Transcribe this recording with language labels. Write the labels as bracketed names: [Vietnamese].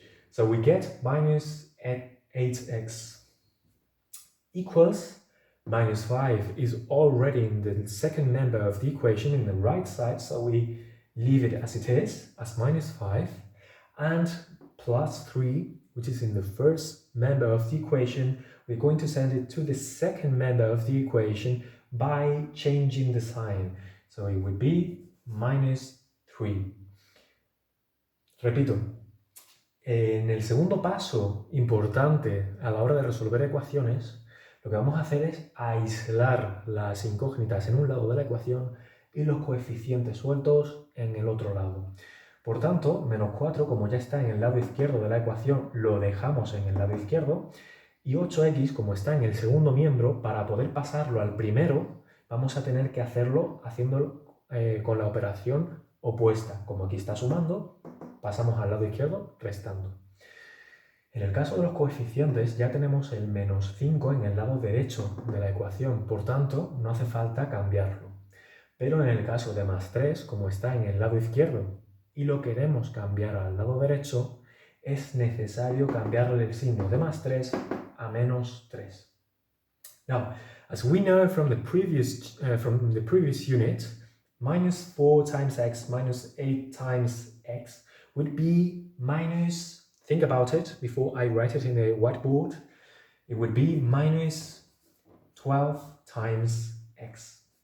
[English] So we get minus 8x equals minus 5 is already in the second member of the equation in the right side, so we leave it as it is, as minus 5, and plus 3, which is in the first member of the equation, we're going to send it to the second member of the equation by changing the sign. So it would be minus 3. [Spanish] Repito, en el segundo paso importante a la hora de resolver ecuaciones, lo que vamos a hacer es aislar las incógnitas en un lado de la ecuación y los coeficientes sueltos en el otro lado. Por tanto, menos 4, como ya está en el lado izquierdo de la ecuación, lo dejamos en el lado izquierdo, y 8x, como está en el segundo miembro, para poder pasarlo al primero, vamos a tener que hacerlo haciéndolo con la operación opuesta. Como aquí está sumando, pasamos al lado izquierdo restando. En el caso de los coeficientes ya tenemos el menos 5 en el lado derecho de la ecuación, por tanto no hace falta cambiarlo. Pero en el caso de más 3, como está en el lado izquierdo y lo queremos cambiar al lado derecho, es necesario cambiarle el signo de más 3 a menos 3. [English] Now, as we know from the previous unit, minus 4 times x minus 8 times x would be minus, think about it before I write it in the whiteboard, it would be minus 12 times x.